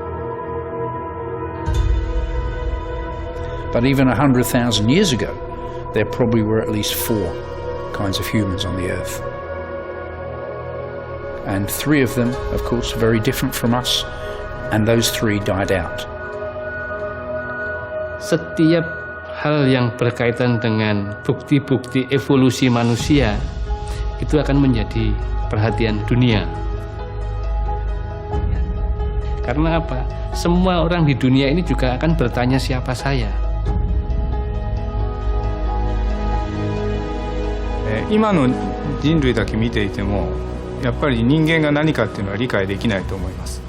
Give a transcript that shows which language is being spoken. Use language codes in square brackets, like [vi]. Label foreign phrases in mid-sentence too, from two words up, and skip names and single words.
[en] But even 100,000 years ago, there probably were at least 4 kinds of humans on the earth. And 3 of them, of course, are very different from us, and those 3 died out. [id] Setiap hal yang berkaitan dengan bukti-bukti evolusi manusia itu akan menjadi perhatian dunia. Karena apa? Semua orang di dunia ini juga akan bertanya siapa saya. [ja] 今の人類だけ見ていてもやっぱり人間が何かっていうのは理解できないと思います。